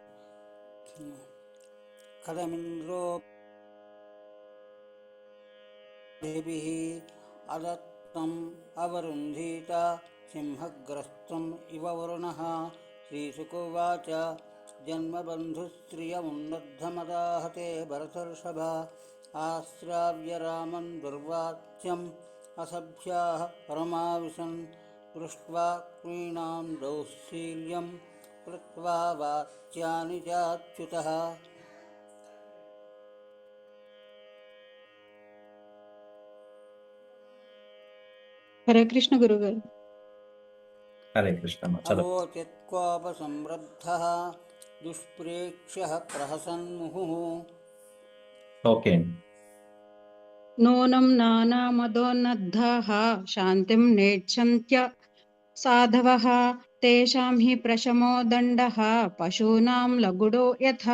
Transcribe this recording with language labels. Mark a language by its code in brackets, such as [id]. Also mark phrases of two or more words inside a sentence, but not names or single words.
[sa] కథమింద్రో देभिः अदत्तम् अवरुन्धीत सिंहग्रस्तम् इव वरुणः। श्रीशुकोवाच जन्मबन्धुस्त्रियमुन्नद्धमदाहते भरतर्षभ आश्राव्य रामं दुर्वाच्यम् असभ्याः परमाविशन् दृष्ट्वा क्रीणां दौःशील्यं कृत्वा वाच्यानि चाच्युतः। [te] హరే కృష్ణ గురుగారు. హరే కృష్ణ చదువు. [sa] అవోచిత్కోపసంరబ్ధः దుష్ప్రేక్ష్యः ప్రహసన్ముहुः. [te] ఓకే. [sa] నూనం నానామదోన్నద్ధాః శాంతిం నేచ్ఛన్త్య సాధవః తేషాం హి ప్రశమో దండః పశూనాం లగుడో యథా.